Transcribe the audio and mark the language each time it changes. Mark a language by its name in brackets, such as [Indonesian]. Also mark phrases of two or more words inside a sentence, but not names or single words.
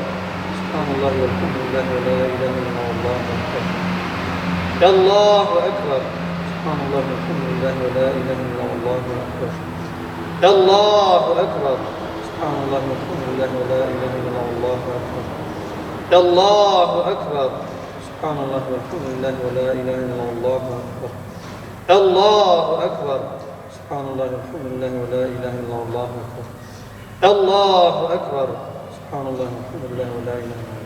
[Arabic] سبحان الله والحمد لله ولا إله إلا الله. الله أكبر. سبحان الله والحمد لله ولا إله إلا الله. الله أكبر. سبحان الله والحمد لله ولا إله إلا الله. الله أكبر سبحان الله والحمد لله ولا إله إلا الله أكبر الله أكبر سبحان الله والحمد لله ولا إله إلا الله أكبر الله أكبر سبحان الله والحمد لله ولا إله إلا الله.